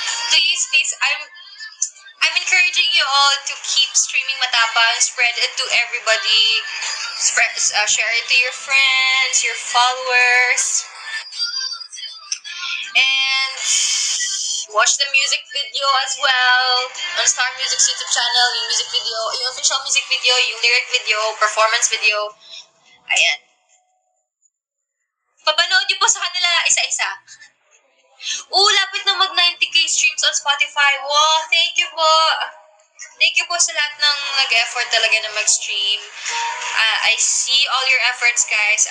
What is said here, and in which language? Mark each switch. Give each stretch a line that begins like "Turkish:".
English: Please, I'm encouraging you all to keep streaming Matapang, spread it to everybody, share it to your friends, your followers, and watch the music video as well on Star Music's YouTube channel,
Filipino: yung
English: music video, yung official music video, yung lyric video, performance video.
Filipino: Ayan. Papanood niyo po sa kanila isa-isa. Lapit na mag 90k streams on Spotify.
English: Wow, thank you
Filipino: po.
English: Thank you
Filipino: po sa lahat ng nag-effort talaga na mag-stream.
English: I see all your efforts, guys.